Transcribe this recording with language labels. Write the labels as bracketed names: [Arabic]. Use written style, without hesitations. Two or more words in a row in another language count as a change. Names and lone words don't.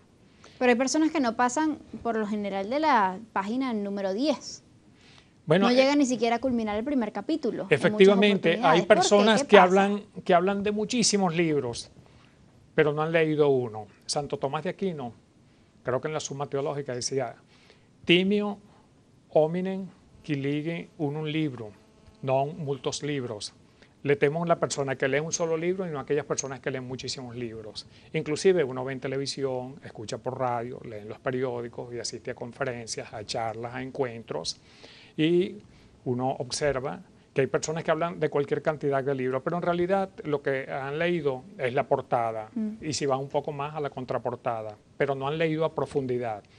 [Spanish] Pero hay personas que no pasan, por lo general, de la página número 10. Bueno, no llega ni siquiera a culminar el primer capítulo. Efectivamente, hay personas que hablan de muchísimos libros, pero no han leído uno. Santo Tomás de Aquino, creo que en la Suma Teológica decía, [Latin] timio hominem qui lege unum libro, non multos libros. [Spanish] Le temo a la persona que lee un solo libro y no a aquellas personas que leen muchísimos libros. Inclusive uno ve en televisión, escucha por radio, lee en los periódicos y asiste a conferencias, a charlas, a encuentros. Y uno observa que hay personas que hablan de cualquier cantidad de libros, pero en realidad lo que han leído es la portada y si va un poco más a la contraportada, pero no han leído a profundidad.